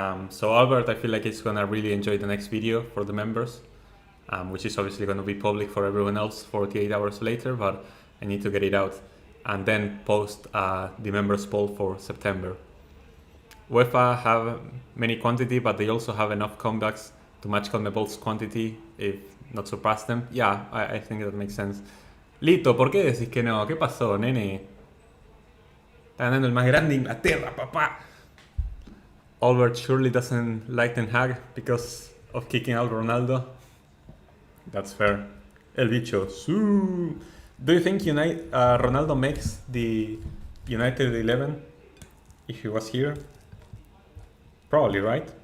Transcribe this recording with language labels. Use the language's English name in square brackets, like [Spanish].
[English] So Albert, I feel like he's gonna really enjoy the next video for the members, which is obviously gonna be public for everyone else 48 hours later, but I need to get it out and then post the members poll for September. UEFA have many quantity, but they also have enough comebacks to match CONMEBOL's quantity, if not surpass them. Yeah, I think that makes sense. [Spanish] Lito, ¿por qué decís que no? ¿Qué pasó, nene? Está ganando el más grande de Inglaterra, papá. [English] Albert surely doesn't like Ten Hag because of kicking out Ronaldo. That's fair. El bicho. Su. Do you think Ronaldo makes the United 11 if he was here? Probably, right?